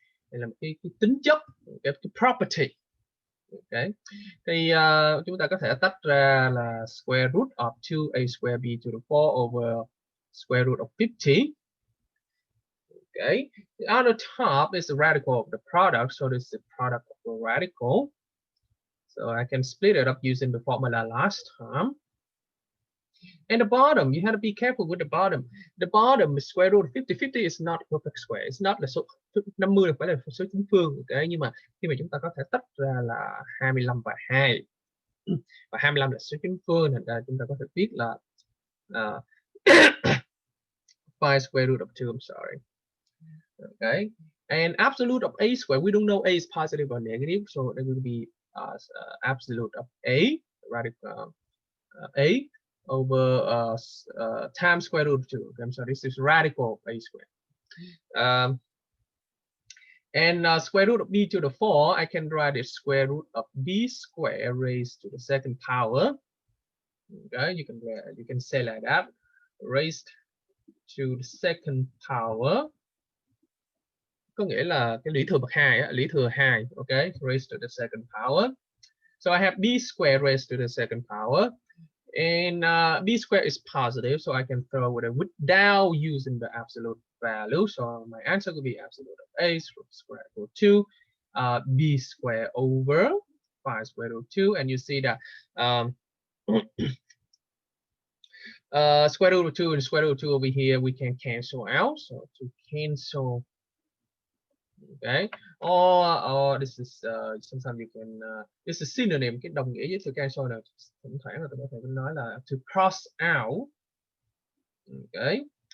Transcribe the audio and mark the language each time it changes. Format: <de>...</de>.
<vi>Đây là một cái tính chất, cái property. Okay. Thì chúng ta có thể tách ra là</vi> <en>square root of 2a square b to the 4 over square root of 50. Okay. On the top is the radical of the product, so this is the product of the radical. So I can split it up using the formula last time. And the bottom, you have to be careful with the bottom. The bottom is square root of 50. 50 is not a perfect square. It's not</en> <vi>là số 50 phải là số chính phương. Okay. Nhưng mà khi mà chúng ta có thể tách ra là 25 và 2. Và 25 là số chính phương, thành ra chúng ta có thể viết là 5</vi> <en>square root of 2. I'm sorry. Okay. And absolute of a square, we don't know a is positive or negative, so there will be absolute of a, radical a over times square root of 2. Okay, so this is radical of a square. And square root of b to the 4, I can write it square root of b square raised to the second power. Okay, you can say like that, raised to the second power.</en> <vi>Có nghĩa là cái lý thừa bậc 2, lý thừa 2.</vi> <en>Okay, raised to the second power. So I have b square raised to the second power. And b square is positive, so I can throw it without using the absolute value. So my answer will be absolute of a square root 2, b square over 5 square root 2. And you see that Square root of 2 and square root of 2 over here we can cancel out. So to cancel, okay, or this is sometimes you can this is synonym,</en> <vi>cái đồng nghĩa với</vi> <en>to cancel</en> <vi>này thỉnh thoảng là tôi có thể nói là</vi> <en>to cross out, okay.</en>